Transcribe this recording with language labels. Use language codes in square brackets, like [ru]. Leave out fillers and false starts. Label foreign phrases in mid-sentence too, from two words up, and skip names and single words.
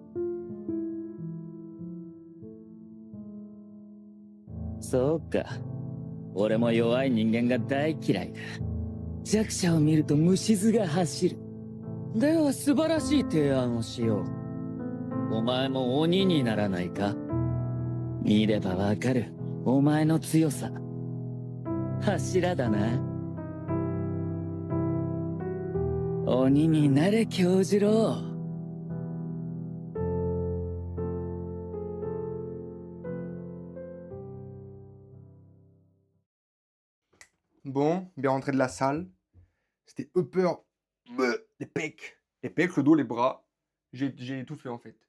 [ja] そうか俺も弱い人間が大嫌いだ弱者を見ると虫唾が走るでは素晴らしい提案をしよう。お前も鬼にならないか？見ればわかる、お前の強さ。柱だな。鬼になれ京次郎。 [fr] Bon, bien rentré de la salle. C'était Upper, les pecs. Les pecs, le dos, les bras. J'ai tout fait en fait.